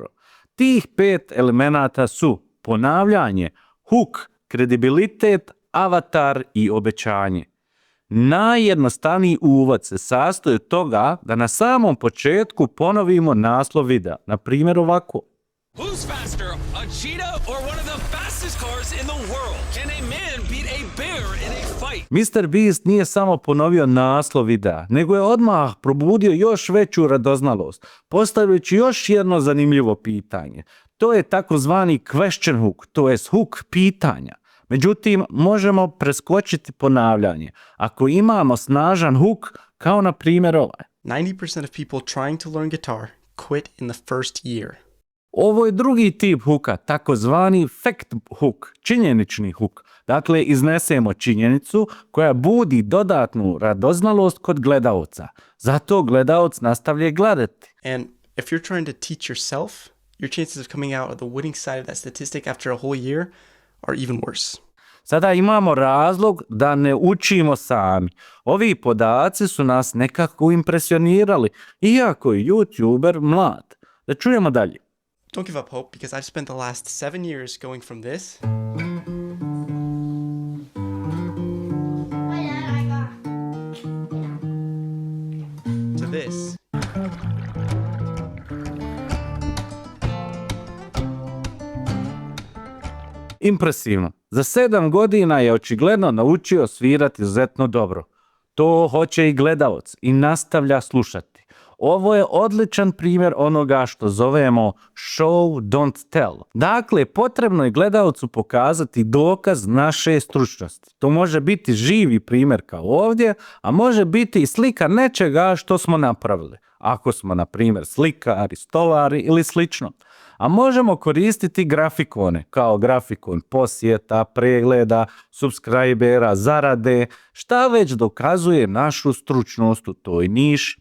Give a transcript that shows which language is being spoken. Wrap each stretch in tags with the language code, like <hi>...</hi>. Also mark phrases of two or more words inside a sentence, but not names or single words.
<bs>Tih 5 elemenata su ponavljanje, hook, kredibilitet, avatar i obećanje. Najjednostavniji uvod se sastoji od toga da na samom početku ponovimo naslov videa, na primjer ovako.</bs> <en>Who's faster, a cheetah or one of the fastest cars in the world? Can a man beat a bear in a fight?</en> <bs>Mr. Beast nije samo ponovio naslov videa, nego je odmah probudio još veću radoznalost, postavljajući još jedno zanimljivo pitanje. To je takozvani</bs> <en>question hook,</en> <bs>to jest hook pitanja. Međutim, možemo preskočiti ponavljanje ako imamo snažan hook, kao na primjer ovaj.</bs> <en>90% of people trying to learn guitar quit in the first year.</en> <bs>Ovo je drugi tip hooka, takozvani</bs> <en>fact hook,</en> <bs>činjenični hook. Dakle, iznesemo činjenicu koja budi dodatnu radoznalost kod gledalca. Zato gledalac nastavlja gledati.</bs> <en>And if you're trying to teach yourself, your chances of coming out of the winning side of that statistic after a whole year are even worse.</en> <bs>Sada imamo razlog da ne učimo sami. Ovi podaci su nas nekako impresionirali, iako je YouTuber mlad. Da čujemo dalje.</bs> <en>Don't give up hope, because I've spent the last 7 years going from this to this.</en> <bs>Impresivno. Za 7 godina je očigledno naučio svirati izuzetno dobro. To hoće i gledalac i nastavlja slušati. Ovo je odličan primjer onoga što zovemo</bs> <en>show don't tell.</en> <bs>Dakle, potrebno je gledalcu pokazati dokaz naše stručnosti. To može biti živi primjer kao ovdje, a može biti i slika nečega što smo napravili. Ako smo, na primjer, slikari, stolari ili slično. A možemo koristiti grafikone, kao grafikon posjeta, pregleda, subscribera, zarade, šta već dokazuje našu stručnost u toj niši.</bs>